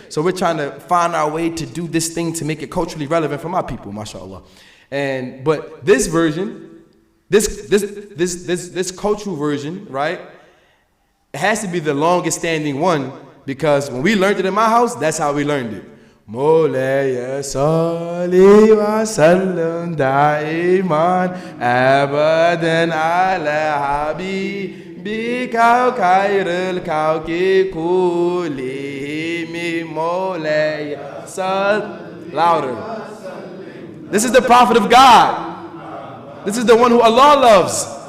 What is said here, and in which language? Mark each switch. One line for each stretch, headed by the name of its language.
English: So we're trying to find our way to do this thing to make it culturally relevant for my people, mashallah. But this version, this cultural version, right? It has to be the longest standing one because when we learned it in my house, that's how we learned it.
Arabic: مولاي صل وسلم دائما أبدا على حبيبك خير الكون كلهم مولاي صل.
English: Louder. This is the Prophet of God. This is the one who Allah loves.